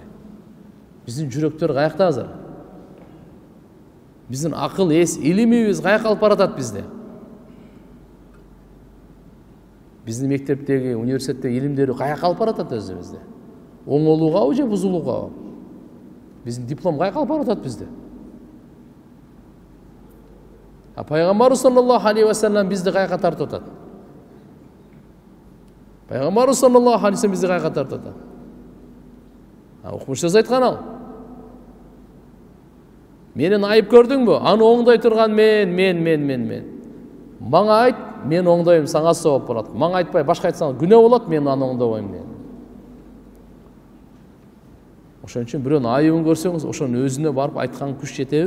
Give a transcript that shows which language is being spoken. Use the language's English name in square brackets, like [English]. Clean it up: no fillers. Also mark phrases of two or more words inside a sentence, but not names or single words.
[Kyrgyz] Биздин жүрөктөр каякта азыр? Биздин акыл, эс, илимибиз каяка алып баратат бизди? Биздин мектептеги, университеттеги илимдери каяка алып баратат өзүбүздү? Оңолуугабы же бузулуугабы? Биздин диплом каяка алып баратат бизди? Пайгамбар [Arabic] صلى الله عليه وسلم [Kyrgyz] бизди каяка тартып атат? Пайгамбар [Arabic] صلى الله عليه وسلم [Kyrgyz] бизди каяка тартып атат? Укмуш сөз айткан ал. Менен айып көрдүңбү? Аны оңдой турган мен. Мага айт, мен оңдойм, сага сооп болот. Мага айтпай, башка айтсаң күнөө болот, мен аны оңдобойм деген. Ошон үчүн бирөөнүн айыбын көрсөңүз, ошонун өзүнө барып айткан күч жетеби?